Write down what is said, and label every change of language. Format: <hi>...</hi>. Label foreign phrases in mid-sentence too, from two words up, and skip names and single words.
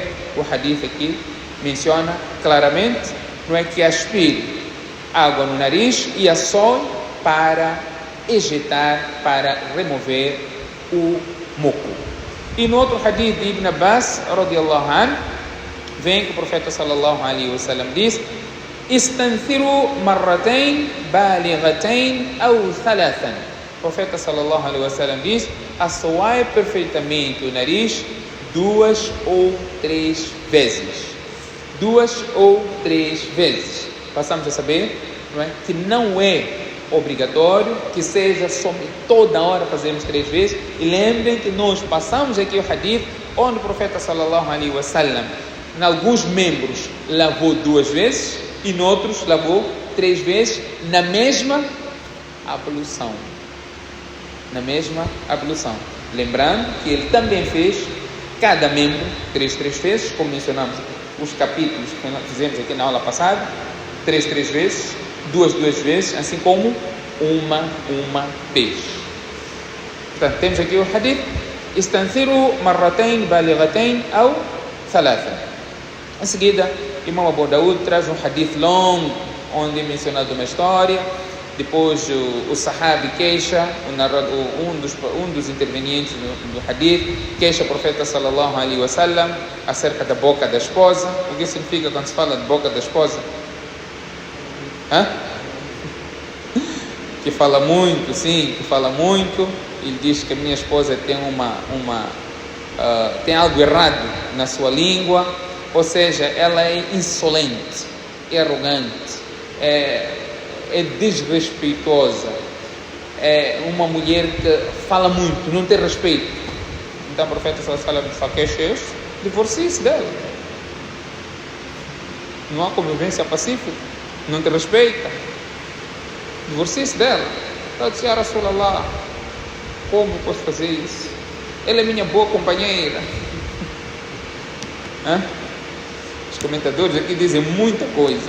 <pt>O hadith aqui menciona claramente, não é, que aspire água no nariz e assoe para ejetar, para remover o muco. E no outro hadith de Ibn Abbas</pt> <ar>رضي الله عنه,</ar> <pt>vem que o profeta</pt> <ar>صلى الله عليه وسلم</ar> <pt>diz:</pt> <ar>"استنثروا مرتين بالغتين</ar> <pt>ou thalathan." O profeta</pt> <ar>صلى الله عليه وسلم</ar> <pt>diz: assoai perfeitamente o nariz 2 ou 3 vezes. 2 ou 3 vezes. Passamos a saber, não é, que não é obrigatório que seja toda hora fazemos 3 vezes. E lembrem que nós passamos aqui o hadith onde o profeta</pt> <ar>صلى الله عليه وسلم,</ar> <pt>em alguns membros lavou 2 vezes e em outros lavou 3 vezes na mesma ablução. Na mesma ablução. Lembrando que ele também fez cada membro 3 vezes, como mencionamos os capítulos que nós fizemos aqui na aula passada, 3 vezes, 2 vezes, assim como uma vez. Portanto, temos aqui o hadith:</pt> <ar>"استنثروا مرتين بالغتين</ar> <pt>ou thalatha." Em seguida, Imam Abu Daud traz um hadith longo, onde é mencionado uma história. Depois o sahabi queixa, um dos intervenientes do hadith, queixa o profeta</pt> <ar>صلى الله عليه وسلم</ar> <pt>acerca da boca da esposa. O que significa quando se fala de boca da esposa? Que fala muito, sim, que fala muito. Ele diz que a minha esposa tem tem algo errado na sua língua, ou seja, ela é insolente, é arrogante, é desrespeitosa, é uma mulher que fala muito, não tem respeito. Então o profeta</pt> <ar>صلى الله عليه وسلم</ar> <pt>queixa, divorcie-se dela. Não há convivência pacífica, não te respeita, divorcie-se dela. Então disse:</pt> <ar>"يا رسول الله,</ar> <pt>como posso fazer isso? Ela é minha boa companheira." Os comentadores aqui dizem muita coisa.</pt>